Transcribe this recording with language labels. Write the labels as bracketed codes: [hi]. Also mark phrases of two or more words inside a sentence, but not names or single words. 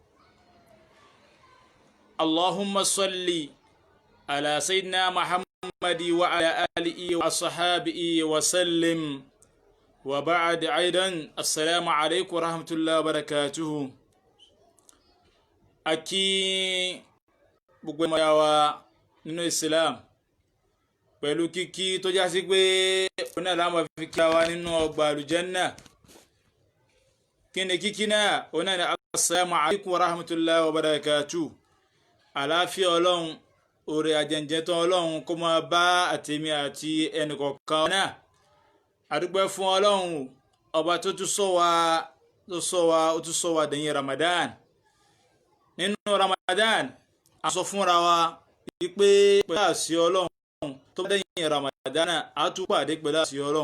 [ar] اللهم صل على سيدنا محمد وعلى آله وصحابه وسلم. وبعد أيضا السلام عليكم ورحمة الله وبركاته. أكي بقوة [yo] nínú Islam pẹ̀lú kíkí tó já sí pé òun náà láwọn fi kí wa nínú ọgbà àlùjánnà. Kí ni kíkí náà? Òun náà ni [ar] السلام عليكم ورحمة الله وبركاته. [yo] Àlàáfíà Ọlọ́run, oore àjẹjẹtán Ọlọ́run kó máa bá àtèmi àti ẹnìkọ̀ọ̀kan náà. A dúpẹ́ fún Ọlọ́run ọba tó tún sọ wa dẹ̀yìn Ramadan. Nínú Ramadan a sọ fúnra wa wípé pẹ̀lú àṣẹ Ọlọ́run tó bá dẹ̀yìn Ramadan a tún pàdé pẹ̀lú àṣẹ Ọlọ́run.